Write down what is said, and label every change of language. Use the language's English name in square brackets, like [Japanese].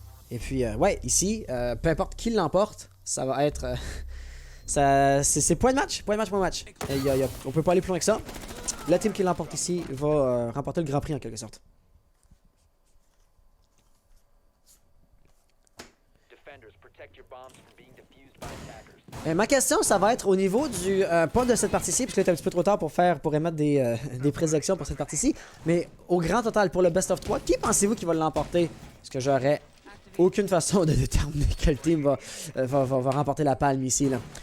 [French] Et puis ouais, ici, peu importe qui l'emporte, ça va être c'est point de match. On peut pas aller plus loin que ça. La team qui l'emporte ici va remporter le Grand Prix en quelque sorte. [English] defenders. Protect your bombs from being defused by attackers. [French] Ma question, ça va être au niveau du... pas de cette partie-ci, puisque là, c'est un petit peu trop tard pour émettre des prédictions pour cette partie-ci, mais au grand total, pour le Best of 3, qui pensez-vous qui va l'emporter? Parce que j'aurais aucune façon de déterminer quel team va remporter la palme ici, là.